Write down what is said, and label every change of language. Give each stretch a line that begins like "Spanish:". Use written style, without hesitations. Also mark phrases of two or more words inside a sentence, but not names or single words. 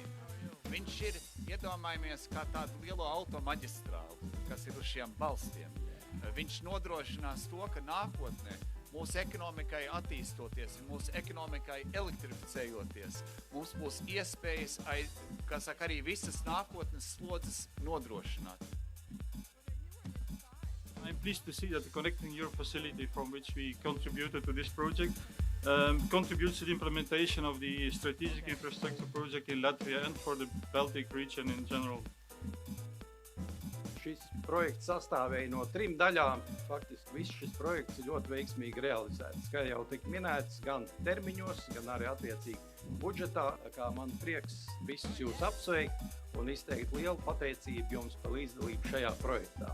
Latvian: Viņš ir, iedomājamies, kā tādu lielo automaģistrālu, kas ir uz šiem balstiem. Viņš nodrošinās to, ka nākotnē mūsu ekonomikai attīstoties un mūsu ekonomikai elektrificējoties, mums būs iespējas, arī visas nākotnes slodzes nodrošināt.
English: I'm pleased to see that the Connecting Europe facility from which we contributed to this project contributes to the implementation of the strategic infrastructure project in Latvia and for the Baltic region in general.
Latvian: Šis projekts sastāvēja no 3 daļām. Faktiski viss šis projekts ir ļoti veiksmīgi realizēts. Kā jau tika minēts, gan termiņos, gan arī attiecīgi budžetā. Kā man prieks visus jūs apsveikt un izteikt lielu pateicību jums par līdzdalību šajā projektā.